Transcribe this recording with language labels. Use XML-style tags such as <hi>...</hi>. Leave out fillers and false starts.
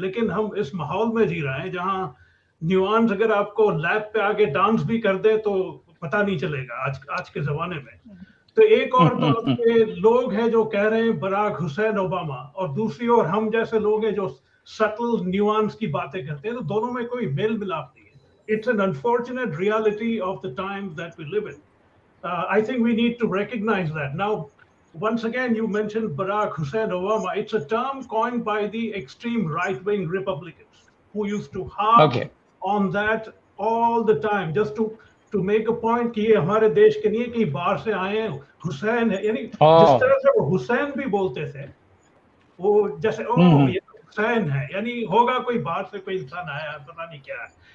<hi>लेकिन हम इस माहौल में जी रहे हैं जहां न्यूआंस अगर आपको लैब पे आके डांस भी कर दे तो पता नहीं चलेगा आज के जमाने में। तो एक और तो आपके लोग हैं जो कह रहे हैं बराक हुसैन ओबामा, और दूसरी ओर हम जैसे लोग हैं जो सटल न्यूआंस की बातें करते हैं। तो दोनों में कोई मेल मिलाप नहीं है।</hi> <en>It's an unfortunate reality of the times that we live in. I think we need to recognize that. Now, once again, you mentioned Barack Hussein Obama. It's a term coined by the extreme right-wing Republicans who used to harp okay on that all the time, just to make a point</en> <hi>कि ये हमारे देश के नहीं है कि बाहर से आए हैं, हुसैन है। यानी जिस तरह से वो हुसैन भी बोलते थे, वो जैसे ओ ये हुसैन है, यानी होगा कोई बाहर से कोई इंसान आया है, पता नहीं क्या है।</hi>